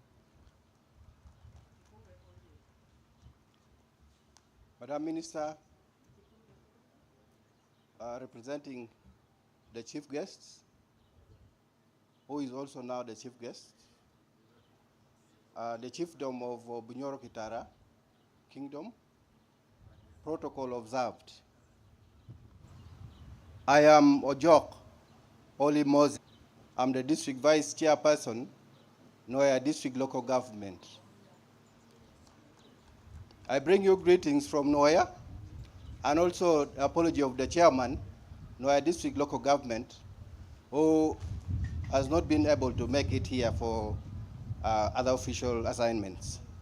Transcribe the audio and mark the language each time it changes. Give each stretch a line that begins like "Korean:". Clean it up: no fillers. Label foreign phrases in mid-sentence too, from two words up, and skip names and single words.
English: Madam Minister, representing the chief guests, who is also now the chief guest, the chiefdom of Bunyoro Kitara Kingdom, protocol observed. I am Ojok Oli Moses. I'm the district vice chairperson, Noya District Local Government. I bring you greetings from Noya and also the apology of the chairman, Noya District Local Government, who has not been able to make it here for other official assignments.